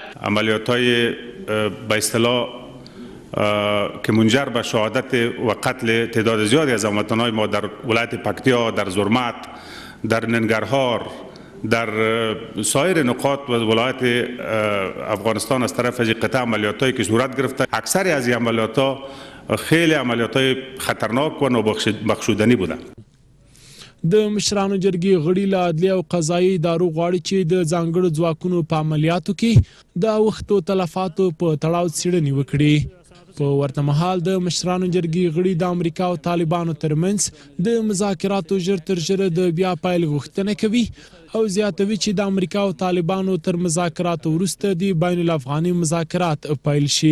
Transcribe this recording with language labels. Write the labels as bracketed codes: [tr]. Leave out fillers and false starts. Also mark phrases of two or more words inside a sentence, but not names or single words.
[fa] عملیات‌های به اصطلاح که منجر به شهادت و قتل تعداد زیادی از هموطنان ما در ولایت پکتیا، در زرمت، در ننگرهار، در سایر نقاط و ولایت افغانستان از طرف از قطع عملیات‌هایی که صورت گرفته، اکثر از این عملیات‌ها خیلی عملیات‌های خطرناک و نابخشودنی بوده. [ps] د مشرانو جرګې غړي له عدلیه او قضایي ادارو غواړي چې د ځانګړو ځواکونو په عملیاتو کې د اوښتو تلفاتو په تړاو څېړنې وکړي. په ورته مهال د مشرانو جرګې غړي د امریکا او طالبانو ترمنځ د مذاکراتو ژر تر ژره د بیا پیل غوښتنه کوي او زیاتوي چې د امریکا او طالبانو تر مذاکراتو وروسته د بین الافغاني مذاکرات پیل شي.